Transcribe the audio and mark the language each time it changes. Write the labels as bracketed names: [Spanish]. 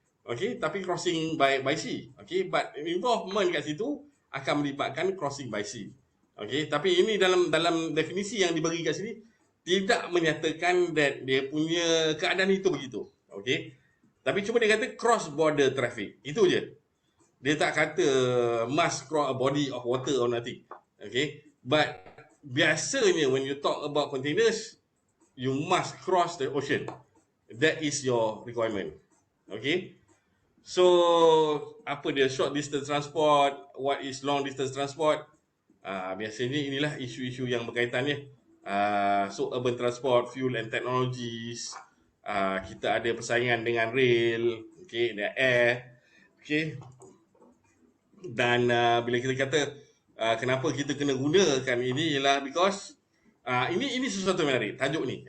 [English] Okay, [Malay] tapi [English] crossing by sea. Okay, but involvement [Malay] kat situ akan melibatkan [English] crossing by sea. [Malay] Okay, tapi ini dalam definisi yang diberi kat sini tidak menyatakan [English] that [Malay] dia punya keadaan itu begitu. Okay, tapi cuma dia kata [English] cross border traffic. [Malay] Itu je. Dia tak kata [English] must cross a body of water or nothing. Okay, but [Malay] biasanya [English] when you talk about containers, you must cross the ocean. That is your requirement. Okay. So, [Malay] apa dia [English] short distance transport? What is long distance transport? [Malay] Biasanya inilah isu-isu yang berkaitannya. [English] So, urban transport, fuel and technologies. [Malay] Kita ada persaingan dengan rail, okay, dengan air. [English] Okay. [Malay] Dan bila kita kata kenapa kita kena gunakan ini ialah [English] because [Malay] ini sesuatu yang menarik, tajuk ni.